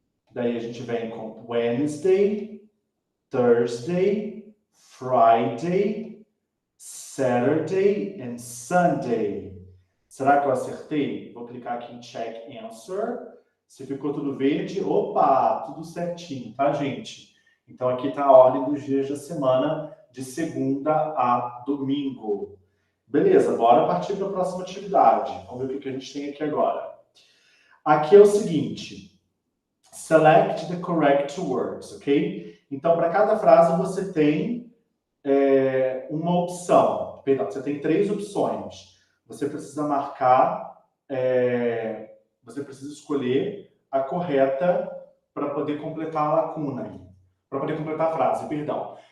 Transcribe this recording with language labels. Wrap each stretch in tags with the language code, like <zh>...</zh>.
<pt>Daí a gente vem com</pt> <en>Wednesday, Thursday, Friday, Saturday and Sunday.</en> <pt>Será que eu acertei? Vou clicar aqui em Check Answer. Se ficou tudo verde, opa, tudo certinho, tá, gente? Então aqui está a ordem dos dias da semana, de segunda a domingo. Beleza, bora partir para a próxima atividade. Vamos ver o que a gente tem aqui agora. Aqui é o seguinte.</pt> <en>Select the correct words, ok?</en> <pt>Então, para cada frase você tem uma opção. Perdão, você tem 3 opções. Você precisa marcar, você precisa escolher a correta para poder completar a lacuna, para poder completar a frase, perdão.</pt>